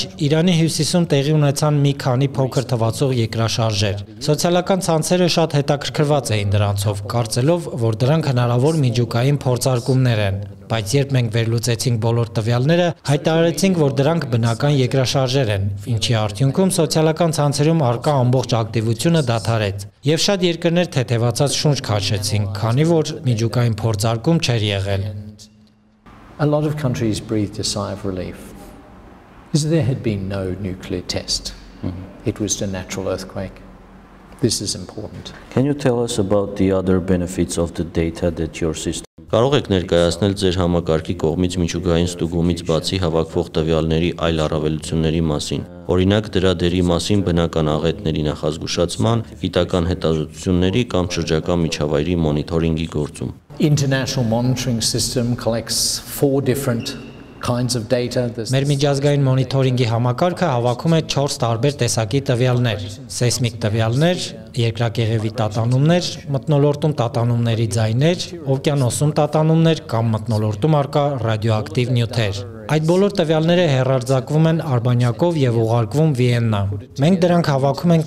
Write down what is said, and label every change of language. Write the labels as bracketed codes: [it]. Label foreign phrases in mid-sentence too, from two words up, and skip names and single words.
[hy] Իրանի հյուսիսում տեղի ունեցան մի քանի փոքր թվացող երկրաշարժեր։ Սոցիալական ցանցերը շատ հետաքրքրված էին դրանցով, կարծելով, որ դրանք հնարավոր միջուկային փորձարկումներ են, բայց երբ մենք վերլուծեցինք բոլոր տվյալները, հայտարարեցինք, որ դրանք բնական երկրաշարժեր են, ինչի արդյունքում սոցիալական ցանցերում առկա ամբողջ ակտիվությունը դադարեց։ Եվ շատ երկրներ թեթևացած շունչ քաշեցին, քանի որ միջուկային փորձարկում չէր եղել։ [en] A lot of countries breathed a sigh of relief because there had been no nuclear test. It was a natural earthquake. This is important. Can you tell us about the other benefits of the data that your system [hy] Կարող եք ներկայացնել ձեր համակարգի կողմից միջուկային ստուգումից բացի հավաքվող տվյալների այլ առավելությունների մասին։ Օրինակ դրա դերի մասին բնական աղետների նախազգուշացման, գիտական հետազոտությունների կամ շրջակա միջավայրի մոնիթորինգի գործում։ [en] International monitoring system collects 4 different kinds of data. [hy] Մեր միջազգային մոնիթորինգի համակարգը հավաքում է 4 տարբեր տեսակի տվյալներ՝ սեյսմիկ տվյալներ, երկրակեղևի տատանումներ, մթնոլորտում տատանումների ձայներ, օվկիանոսում տատանումներ կամ մթնոլորտում առկա ռադիոակտիվ նյութեր։ Այդ բոլոր տվյալները հեռարձակվում են արբանյակով եւ ուղարկվում Վիեննա։ Մենք դրանք հավաքում ենք